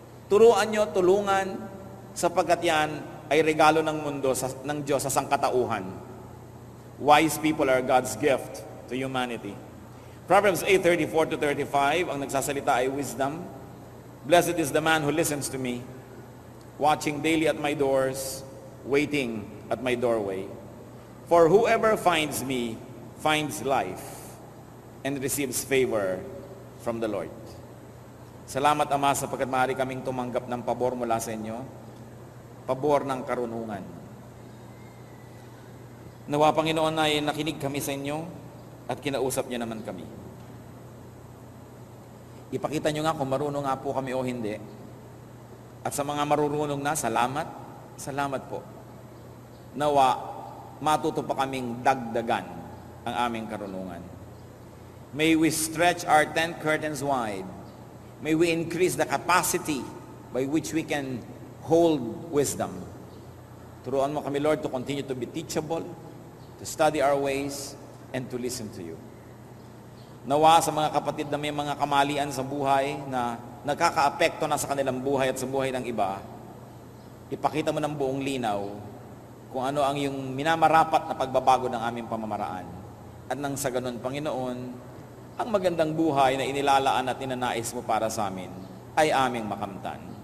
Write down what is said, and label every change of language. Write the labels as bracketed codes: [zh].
[tl] Turuan nyo, tulungan, sapagkat yan ay regalo ng mundo ng Diyos sa sangkatauhan. [en] Wise people are God's gift to humanity. [tl] Proverbs 8:34-35, ang nagsasalita ay wisdom. [en] Blessed is the man who listens to me, watching daily at my doors, waiting at my doorway. For whoever finds me finds life and receives favor from the Lord. [tl] Salamat, Ama, sapagkat maaari kaming tumanggap ng pabor mula sa inyo. Pabor ng karunungan. Nawa, Panginoon, ay nakinig kami sa inyo at kinausap niyo naman kami. Ipakita niyo nga kung marunong nga po kami o hindi. At sa mga marurunong na, salamat. Salamat po. Nawa, matuto pa kaming dagdagan ang aming karunungan. [en] May we stretch our tent curtains wide. May we increase the capacity by which we can hold wisdom. [tl] Turuan mo kami, [en] Lord, to continue to be teachable, to study our ways, and to listen to you. [tl] Nawa sa mga kapatid na may mga kamalian sa buhay na nagkakaapekto na sa kanilang buhay at sa buhay ng iba, ipakita mo ng buong linaw kung ano ang yung minamarapat na pagbabago ng aming pamamaraan. At nang sa ganun, Panginoon, ang magandang buhay na inilalaan at inanais mo para sa amin ay aming makamtan.